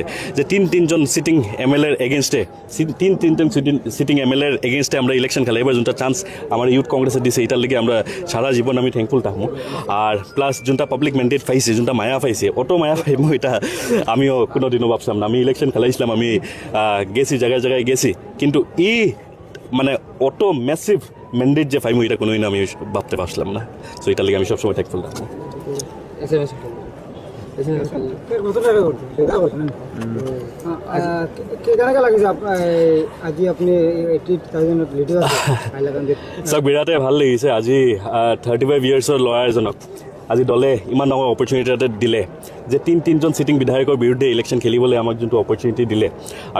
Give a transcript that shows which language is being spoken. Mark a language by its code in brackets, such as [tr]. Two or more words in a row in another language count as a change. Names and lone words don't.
[bn] যে তিনজন [en] sitting MLA against [bn] তিনজন [en] sitting MLA against [bn] আমরা ইলেকশন খেলে এবার যোনটা চান্স আমার ইউথ কংগ্রেসে দিছে এটার লেগে আমরা সারা জীবন আমি থ্যাঙ্কফুল থাকবো আর প্লাস যোনটা [en] public mandate [bn] পাইছে যোনটা মায়া পাইছে অত মায়া পাইব এটা আমিও কোনোদিনও ভাবছিলাম না আমি ইলেকশন খেলাইছিলাম আমি গেছি জায়গায় জায়গায় গেছি কিন্তু মানে অত [en] massive mandate [bn] যে পাইমু এটা কোনোদিন আমি ভাবতে পারছিলাম না সো এটার লেগে আমি সবসময় থ্যাঙ্কফুল থাকবো [as] চাওক বিৰাটে ভাল লাগিছে আজি 35 ইয়াৰ্ছৰ ল'ৰা এজনক আজি দলে ইমান ডাঙৰ অপৰচুনিটি এটা দিলে যে তিনজন সিটিং বিধায়কৰ বিৰুদ্ধে ইলেকশ্যন খেলিবলৈ আমাক যোনটো অপৰচুনিটি দিলে আৰু